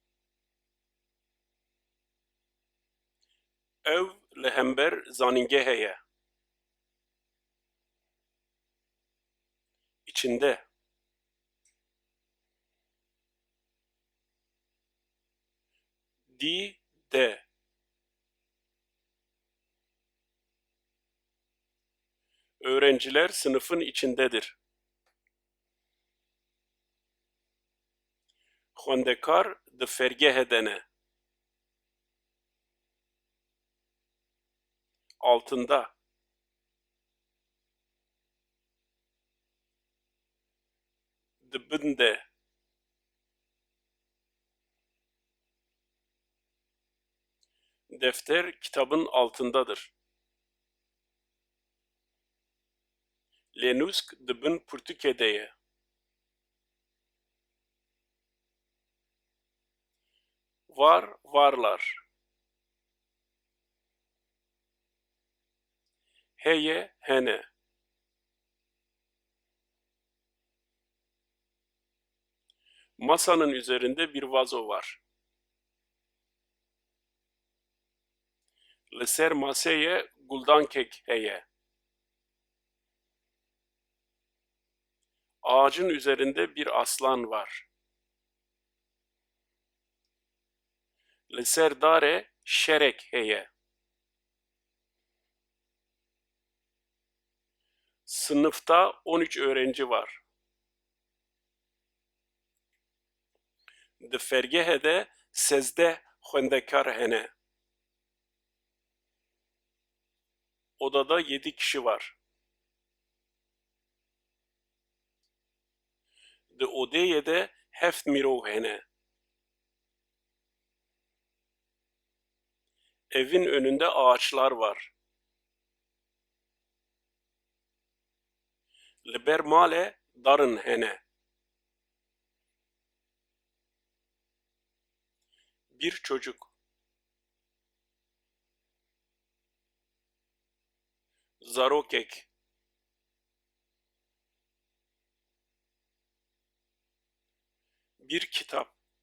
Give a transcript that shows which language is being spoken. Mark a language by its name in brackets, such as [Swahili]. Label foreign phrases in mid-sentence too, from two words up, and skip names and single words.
[Kurdish] Ev li hember zanîngehê ye. [Turkish] İçinde. [Kurdish] Di de. [Turkish] Öğrenciler sınıfın içindedir. [Kurdish] Xwendekar di fergehê de ne. [Turkish] altında. Dibinde. Defter kitabın altındadır. [Kurdish] Lênûsk dibin pirtûkê de ye. [Turkish] Var, varlar. [Kurdish] Heye, hene. [Turkish] Masanın üzerinde bir vazo var. [Kurdish] Li ser maseyê guldankek heye. [Turkish] Ağacın üzerinde bir aslan var. [Kurdish] Li ser darê şerek heye. [Turkish] Sınıfta 13 öğrenci var. [Kurdish] Di fergehê de 13 xwendekar hene. [Turkish] Odada 7 kişi var. [Kurdish] Di odeyê de 7 mirov hene. [Turkish] Evin önünde ağaçlar var. [Kurdish] Li ber malê darın hene. [Turkish] Bir çocuk. [Kurdish] Zarokek. [Turkish] Bir kitap.